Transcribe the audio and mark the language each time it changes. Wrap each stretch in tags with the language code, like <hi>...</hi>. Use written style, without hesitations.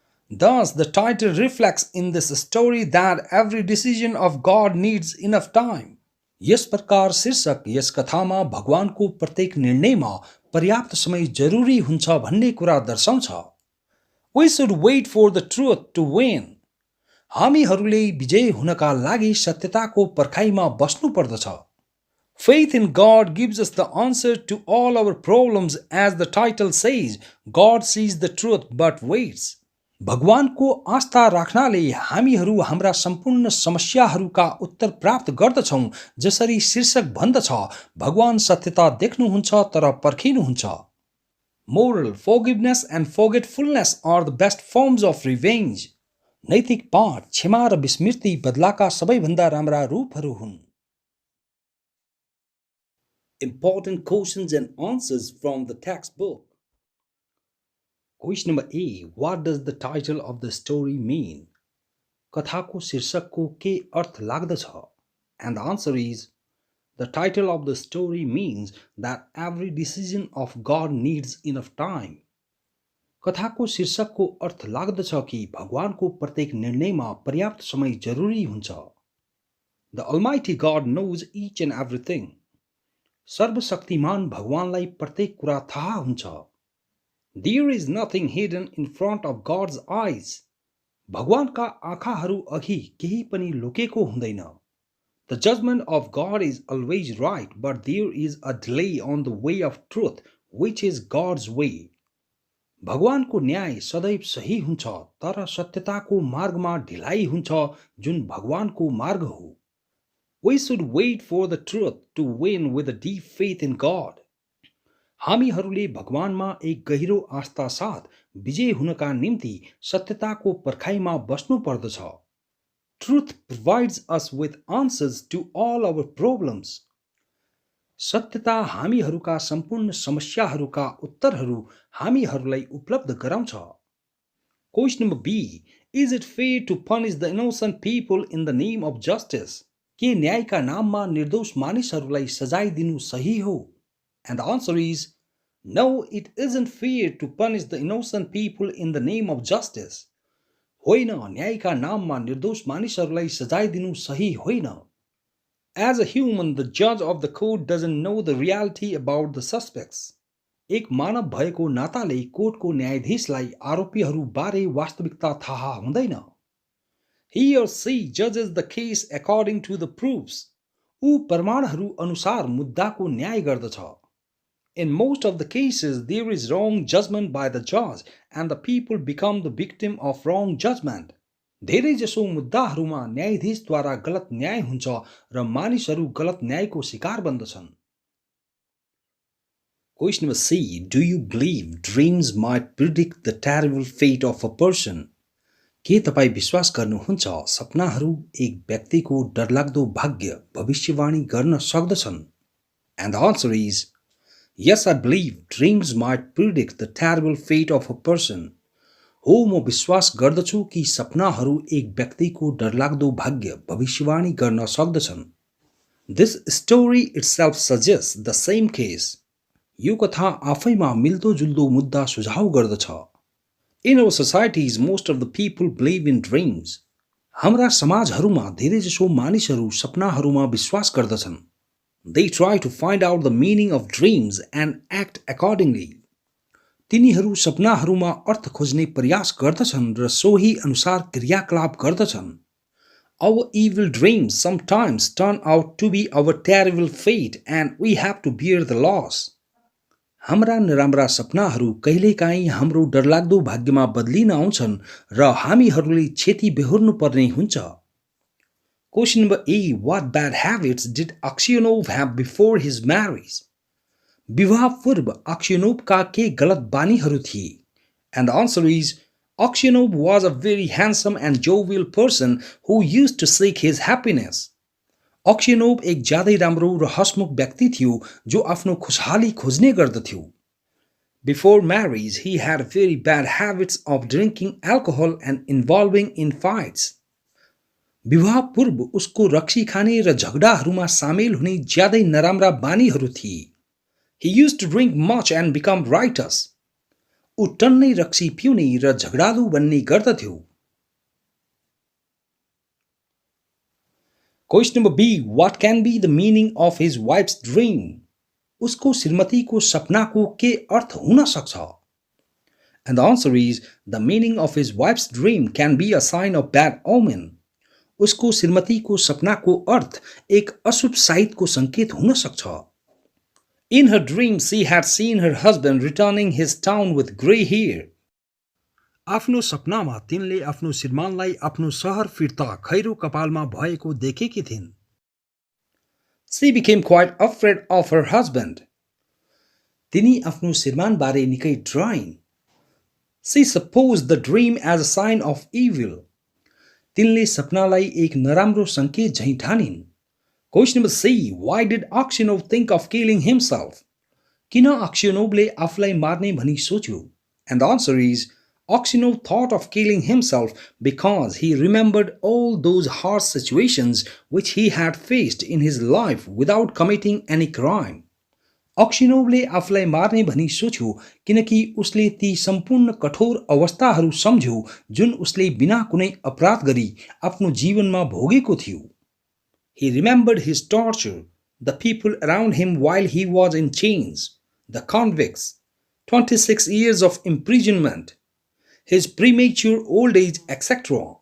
<en>Thus, the title reflects in this story that every decision of God needs enough time.</en> <ne>यस प्रकार शीर्षक यस कथामा भगवानको प्रत्येक निर्णयमा पर्याप्त समय जरुरी हुन्छ भन्ने कुरा दर्शाउँछ.</ne> <en>We should wait for the truth to win.</en> <ne>हामीहरूले विजय हुनका लागि सत्यताको पर्खाइमा बस्नु पर्दछ.</ne> <en>Faith in God gives us the answer to all our problems, as the title says. God sees the truth but waits.</en> <ne>भगवानको आस्था राख्नाले हामीहरू हाम्रा सम्पूर्ण समस्याहरूका उत्तर प्राप्त गर्दछौं. जसरी शीर्षक भन्दछ, भगवान सत्यता देख्नुहुन्छ तर पर्खिनुहुन्छ.</ne> <en>Moral: forgiveness and forgetfulness are the best forms of revenge.</en> <ne>नैतिक पाठ: क्षमा र विस्मृति बदलाका सबैभन्दा राम्रा रूपहरू हुन्.</ne> <en>Important questions and answers from the textbook. Question number A. What does the title of the story mean?</en> <ne>कथाको शीर्षकको के अर्थ लाग्दछ?</ne> <en>And the answer is, the title of the story means that every decision of God needs enough time.</en> <ne>कथाको शीर्षकको अर्थ लाग्दछ कि भगवानको प्रत्येक निर्णयमा पर्याप्त समय जरुरी हुन्छ.</ne> <en>The Almighty God knows each and everything.</en> <ne>सर्वशक्तिमान भगवानलाई प्रत्येक कुरा थाहा हुन्छ.</ne> <en>There is nothing hidden in front of God's eyes.</en> <ne>भगवानका आँखाहरू अघि केही पनि लुकेको हुँदैन.</ne> <en>The judgment of God is always right, but there is a delay on the way of truth, which is God's way.</en> <ne>भगवानको न्याय सदैव सही हुन्छ, तर सत्यताको मार्गमा ढिलाइ हुन्छ, जुन भगवानको मार्ग हो.</ne> <en>We should wait for the truth to win with a deep faith in God.</en> <ne>हामीहरूले भगवानमा एक गहिरो आस्था साथ विजय हुनका निम्ति सत्यताको पर्खाइमा बस्नु पर्दछ.</ne> <en>Truth provides us with answers to all our problems.</en> <ne>सत्यता हामीहरूका सम्पूर्ण समस्याहरूका उत्तरहरू हामीहरूलाई उपलब्ध गराउँछ.</ne> <en>Question number B. Is it fair to punish the innocent people in the name of justice?</en> <ne>के न्यायका नाममा निर्दोष मानिसहरूलाई सजाय दिनु सही हो?</ne> <en>And the answer is, no, it isn't fair to punish the innocent people in the name of justice.</en> <ne>होइन, न्यायका नाममा निर्दोष मानिसहरूलाई सजाय दिनु सही होइन.</ne> <en>As a human, the judge of the court doesn't know the reality about the suspects.</en> <ne>एक मानव भएको नाताले कोर्टको न्यायाधीशलाई आरोपीहरू बारे वास्तविकता थाहा हुँदैन.</ne> <en>He or she judges the case according to the proofs.</en> <ne>ऊ प्रमाणहरू अनुसार मुद्दाको न्याय गर्दछ.</ne> <en>In most of the cases, there is wrong judgment by the judge, and the people become the victim of wrong judgment.</en> <ne>धेरै जसो मुद्दाहरूमा न्यायाधीशद्वारा गलत न्याय हुन्छ र मानिसहरू गलत न्यायको शिकार बन्दछन्.</ne> <en>Question number C. Do you believe dreams might predict the terrible fate of a person?</en> <ne>के तपाईँ विश्वास गर्नुहुन्छ सपनाहरू एक व्यक्तिको डरलाग्दो भाग्य भविष्यवाणी गर्न सक्दछन्?</ne> <en>And the answer is yes, I believe dreams might predict the terrible fate of a person.</en> <ne>हो, म विश्वास गर्दछु कि सपनाहरू एक व्यक्तिको डरलाग्दो भाग्य भविष्यवाणी गर्न सक्दछन्.</ne> <en>This story itself suggests the same case.</en> <ne>यो कथा आफैमा मिल्दोजुल्दो मुद्दा सुझाव गर्दछ.</ne> <en>In our societies, most of the people believe in dreams.</en> <ne>हाम्रा समाजहरूमा धेरैजसो मानिसहरू सपनाहरूमा विश्वास गर्दछन्.</ne> <en>They try to find out the meaning of dreams and act accordingly.</en> <ne>तिनीहरू सपनाहरूमा अर्थ खोज्ने प्रयास गर्दछन् र सोही अनुसार क्रियाकलाप गर्दछन्.</ne> <en>Our evil dreams sometimes turn out to be our terrible fate and we have to bear the loss.</en> <ne>हाम्रा नराम्रा सपनाहरू कहिलेकाहीँ हाम्रो डरलाग्दो भाग्यमा बदलिन आउँछन् र हामीहरूले क्षति बेहोर्नु पर्ने हुन्छ.</ne> <en>Question number E. What bad habits did Aksionov have before his marriage?</en> <ne>विवाह पूर्व अक्सियोनोभका के गलत बानीहरू थिए?</ne> <en>And the answer is Aksionov was a very handsome and jovial person who used to seek his happiness.</en> <ne>अक्सियोनोभ एक ज्यादै राम्रो र हसमुख व्यक्ति थियो जो आफ्नो खुशहाली खोज्ने गर्दथ्यो.</ne> <en>Before marriage, he had very bad habits of drinking alcohol and involving in fights.</en> <ne>विवाह पूर्व उसको रक्सी खाने र झगडाहरूमा सामेल हुने ज्यादै नराम्रा बानीहरू थिए.</ne> <en>He used to drink much and become riotous.</en> <ne>ऊ टन्नै रक्सी पिउने र झगडालु बन्ने गर्दथ्यो.</ne> <en>Question number B. What can be the meaning of his wife's dream?</en> <ne>उसको श्रीमतीको सपनाको के अर्थ हुन सक्छ?</ne> <en>And the answer is the meaning of his wife's dream can be a sign of bad omen.</en> <ne>उसको श्रीमतीको सपनाको अर्थ एक अशुभ साइतको संकेत हुन सक्छ.</ne> <en>In her dream, she had seen her husband returning his town with grey hair.</en> <ne>आफ्नो सपनामा तिनले आफ्नो श्रीमानलाई आफ्नो शहर फिर्ता खैरो कपालमा भएको देखेकी थिइन्.</ne> <en>She became quite afraid of her husband.</en> <ne>तिनी आफ्नो श्रीमानबारे निकै डराइन्.</ne> <en>She supposed the dream as a sign of evil.</en> <ne>तिनले सपनालाई एक नराम्रो संकेत झैं ठानिन्.</ne> <en>Question number C. Why did Aksionov think of killing himself?</en> <ne>किन अक्सियोनोभले आफूलाई मार्ने भनी सोच्यो?</ne> <en>And the answer is Aksionov thought of killing himself because he remembered all those harsh situations which he had faced in his life without committing any crime.</en> <ne>अक्सियोनोभले आफूलाई मार्ने भनी सोच्यो किनकि उसले ती सम्पूर्ण कठोर अवस्थाहरू सम्झ्यो जुन उसले बिना कुनै अपराध गरी आफ्नो जीवनमा भोगेको थियो.</ne> <en>He remembered his torture, the people around him while he was in chains, the convicts, 26 years of imprisonment, his premature old age, etc.</en>